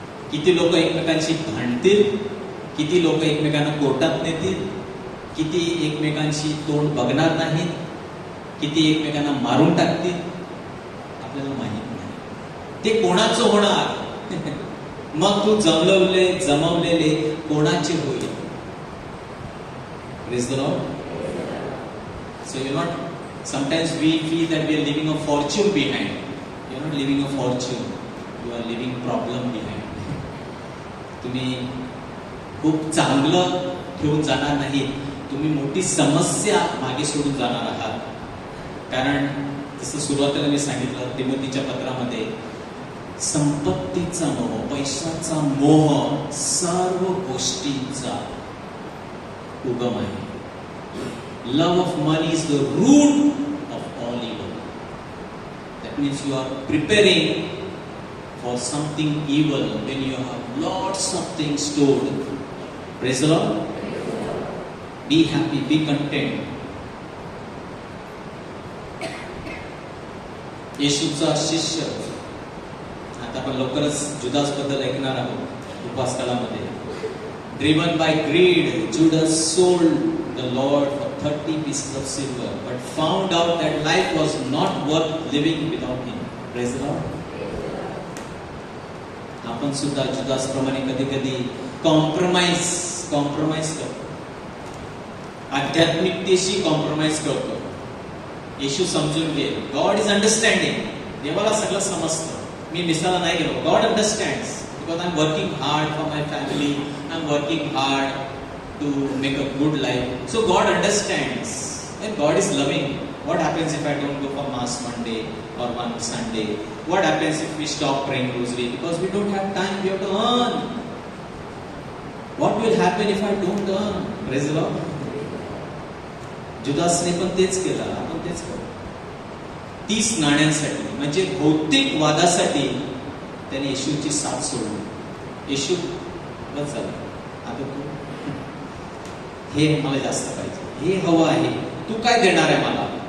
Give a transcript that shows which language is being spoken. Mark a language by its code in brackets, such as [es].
[mr] किती लोक एकमेकांशी भांडतील, किती लोक एकमेकांना कोर्टात नेतील, किती एकमेकांशी तोंड बघणार नाहीत, किती एकमेकांना मारून टाकतील आपल्याला माहित नाही. ते कोणाचं होणार मग तू जमवलेले कोणाचे होईल. [en] Praise the Lord. So you're not, sometimes we feel that we are leaving a fortune behind. You're not leaving a fortune, you are leaving problem behind. [mr] तुम्ही खूप चांगलं ठेवून जाणार नाही, तुम्ही मोठी समस्या मागे सोडून जाणार आहात. कारण जसं सुरुवातीला मी सांगितलं तिमोथीच्या पत्रामध्ये, संपत्तीचा मोह, पैशाचा मोह सर्व गोष्टींचा उगम आहे. [en] Love of money is the root of all evil. That means you are preparing for something evil when you have lots of things stored. Praise the Lord. Be happy, be content. [mr] येशूचा शिष्य, आता आपण लवकरच जुदास बद्दल ऐकणार आहोत उपवास काळामध्ये. [en] Driven by greed, Judas sold the Lord for 30 pieces of silver, but found out that life was not worth living without him. Praise the Lord. [mr] आपण सुद्धा जुदास प्रमाणे कधी कधी कॉम्प्रोमाइज करतो, आध्यात्मिकतेशी कॉम्प्रोमाइज करतो. येशू समजून घे, [en] God is understanding. [mr] देवाला सगळं समजतं. मी मिसाला नाही गेलो, [en] God understands because I'm working hard for my family, I'm working hard to make a good life. So God understands and God is loving. What happens if I don't go for mass one day or one Sunday? What happens if we stop praying rosary because we don't have time, we have to earn? What will happen if I don't earn? Praise the Lord. [mr] जुदासने पण तेच केलं, आपण तेच करू. 30 नाण्यांसाठी म्हणजे भौतिक वादासाठी त्याने येशूची साथ सोडली. येशू बस झालं, आता तू हे मला जास्त पाहिजे, हे हवं आहे, तू काय देणार आहे मला?